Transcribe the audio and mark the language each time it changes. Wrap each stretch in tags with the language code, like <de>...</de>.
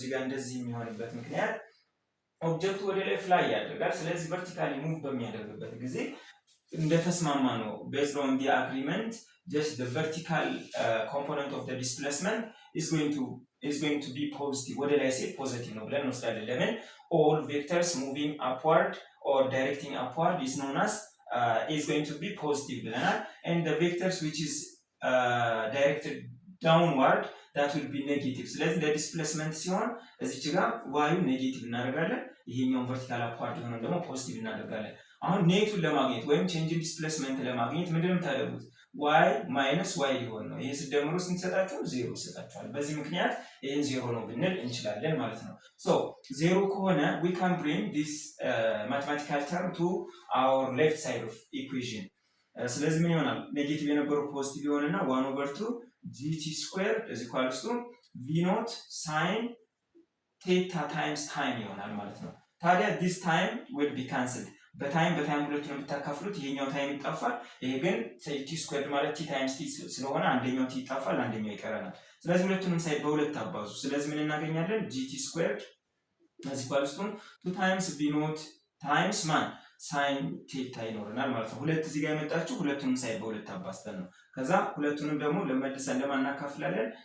<am>እዚህ ጋር እንደዚህ የሚሆንበት ምክንያት ኦብጀክቱ ወደ ላይ ፍላይ ያደርጋል። ስለዚህ ቨርቲካሊ ሙቭ በሚያደርግበት ጊዜ እንደተስማማ ነው</am> <en>based on the agreement just the vertical component of the displacement is going to be positive.</en> <am>ወደ ላይ ሲል ፖዚቲቭ ነው ብለን እንወስዳለን። ለምን?</am> <en>all vectors moving upward or directing upward is known as is going to be positive</en> <am>ብለናል።</am> <en>and the vectors which is directed downward that will be negative.</en> <am>ስለዚህ ለዲስፕሌስመንት ሲሆን እዚች ጋር y ኔጌቲቭ እናደርጋለን፣ ይሄኛውን ቨርቲካል አፕዋርድ የሆነው ደግሞ ፖዚቲቭ እናደርጋለን። አሁን ኔቱን ለማግኘት ወይም ቼንጅ ኢን ዲስፕሌስመንት ለማግኘት ምንድነው የምታደርጉት? y ማይነስ y ሊሆን ነው። ይሄ ሲደምሩ ስንሰጣቸው 0 ይሰጣቸዋል። በዚህ ምክንያት ይሄን 0 ነው ብንል እንችላለን ማለት ነው። so 0 ከሆነ</am> <en>we can bring this mathematical term to our left side of equation.</en> <am>ስለዚህ ምን ይሆናል? ኔጌቲቭ የነበረው ፖዚቲቭ ይሆንና</am> <en>1 over 2 gt squared is equals to v naught sin theta times time</en> <am>ይሆናል ማለት ነው። ታዲያ</am> <en>this time will be cancelled.</en> <am>በታይም ሁለቱን ብታካፍሉት ይሄኛው ታይም ይጣፋል። ይሄ ግን ቲ ስኩዌርድ ማለት ቲ ታይምስ ቲ ስለሆነ አንደኛው ቲ ይጣፋል፣ አንደኛው ይቀረናል። ስለዚህ ሁለቱንም ሳይድ በሁለት አባዙ። ስለዚህ ምን እናገኛለን?</am> <en>gt squared is equals to 2 times v naught times</en> <am>ሳይን ቴታ ይኖረናል ማለት ነው። ሁለት እዚህ ጋር የመጣችሁ ሁለቱንም ሳይድ በሁለት አባዝተን ነው። ከዛ ሁለቱንም ደግሞ ለመልሰን ለማን እናካፍላለን?</am>